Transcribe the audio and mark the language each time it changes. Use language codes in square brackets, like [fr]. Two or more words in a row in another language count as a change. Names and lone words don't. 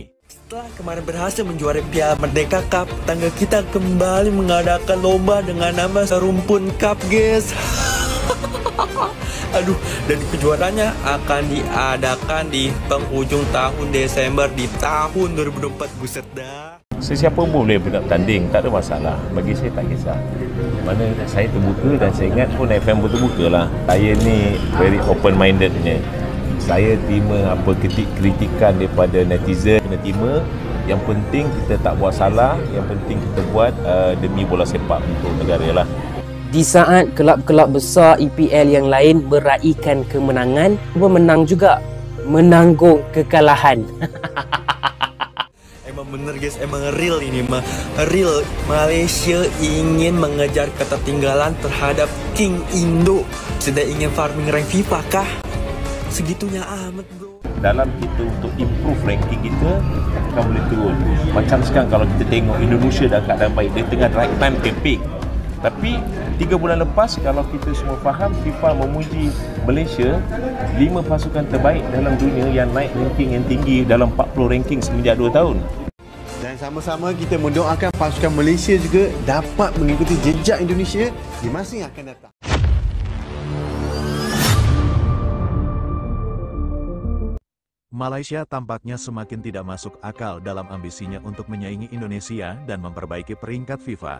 [id] Setelah kemarin berhasil menjuarai Piala Merdeka Cup, tangga kita kembali mengadakan lomba dengan nama Serumpun Cup, guys. Aduh, dan kejuaraannya akan diadakan di penghujung tahun Desember di tahun 2024. Buset dah. [ms] Sesiapa pun boleh bertanding, tak ada masalah. Bagi saya tak kisah. Mana saya terbuka dan saya ingat pun FM pun terbuka lah. Saya ni [en] very open minded [ms] punya. Saya terima apa kritikan daripada netizen, kena terima. Yang penting kita tak buat salah, yang penting kita buat demi bola sepak untuk negara lah. Di saat kelab-kelab besar EPL yang lain meraihkan kemenangan, cuba menang juga, menanggung kekalahan. [id] Emang bener guys, emang real ini mah. Real, Malaysia ingin mengejar ketertinggalan terhadap King Indo. Sudah ingin [en] farming rank [id] FIFA kah? Segitunya amat bro. [ms] Dalam kita untuk [en] improve ranking [ms] kita, kita boleh turun. Macam sekarang kalau kita tengok Indonesia dah keadaan baik, dia tengah [en] right time campaign. [ms] Tapi 3 bulan lepas, kalau kita semua faham, FIFA memuji Malaysia 5 pasukan terbaik dalam dunia yang naik ranking yang tinggi dalam 40 ranking semenjak 2 tahun. Dan sama-sama kita mendoakan pasukan Malaysia juga dapat mengikuti jejak Indonesia di masa yang akan datang. [id] Malaysia tampaknya semakin tidak masuk akal dalam ambisinya untuk menyaingi Indonesia dan memperbaiki peringkat FIFA.